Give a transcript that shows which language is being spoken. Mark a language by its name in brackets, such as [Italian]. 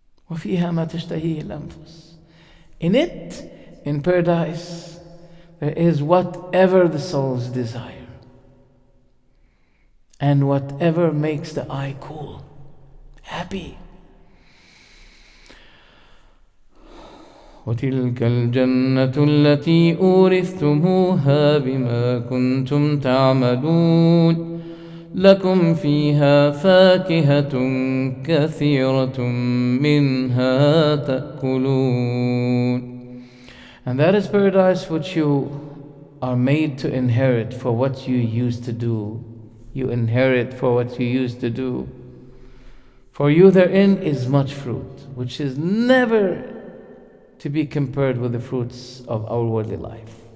[Arabic] وَفِيهَا مَا تَشْتَهِيهِ الْأَنفُسُ. [English] In it, in paradise, there is whatever the souls desire, and whatever makes the eye cool, happy. [Arabic] وتلك الجنة التي أورثتموها بما كنتم تعملون لكم فيها فاكهة كثيرة منها تأكلون. [English] And that is paradise which you are made to inherit for what you used to do. You inherit for what you used to do. For you therein is much fruit, which is never to be compared with the fruits of our worldly life.